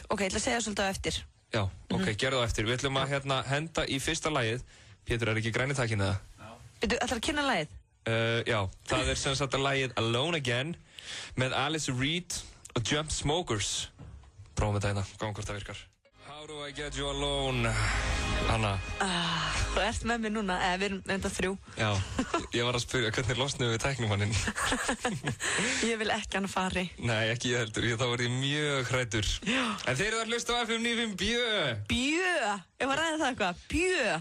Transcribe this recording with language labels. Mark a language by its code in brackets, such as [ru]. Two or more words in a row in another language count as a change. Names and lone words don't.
[is] Ok, ég ætla að segja svolítið á eftir. Já, ok, gerðu það eftir. Við ætlum að henda í fyrsta lagið. Pétur, ekki græni takinn eða? Ætlar að kynna lagið? Já, það sem sagt að lagið Alone Again með Alice Reed og Jump Smokers. Prófum þetta hérna, gáum hvort það virkar. [en] How do I get you alone? [is] Anna. Þú ert með mér núna, við erum enda 3. Já, ég var að spyrja hvernig losnum við tæknumanninn. Ég vil ekki hann fari. Nei, ekki ég heldur, þá var ég mjög hræddur. En þeir eru að hlusta á FM 95 Bjö. Bjö, ég var að ræða það eitthvað, Bjö.